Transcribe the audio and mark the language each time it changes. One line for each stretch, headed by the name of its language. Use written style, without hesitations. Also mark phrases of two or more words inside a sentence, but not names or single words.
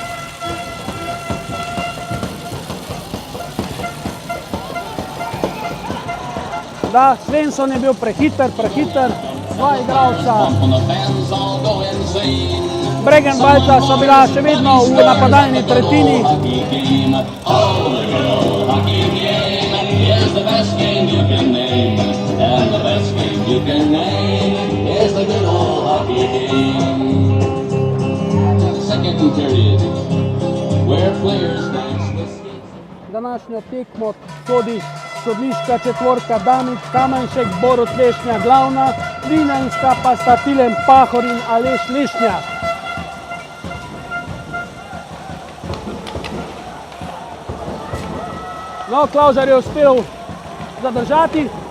Slovenian: Da, Svensson je bil prehiter, dva igralca.
English: Pump and the fans all go insane.
Slovenian: Bregenvalca so bila še vedno v napadalni tretjini.
English: Hockey game, oh, the good old hockey game is the best game you can name, and the best game you can name is the good old hockey game. Second period, where players dance the skates.
Slovenian: Današnjo tekmo sodi sodniška četvorka Damik Kamenšek, Borut Lešnja glavna, Vinanska pa sta Tilen Pahor in Aleš Lešnjak. No, Klauzar je uspel zadržati.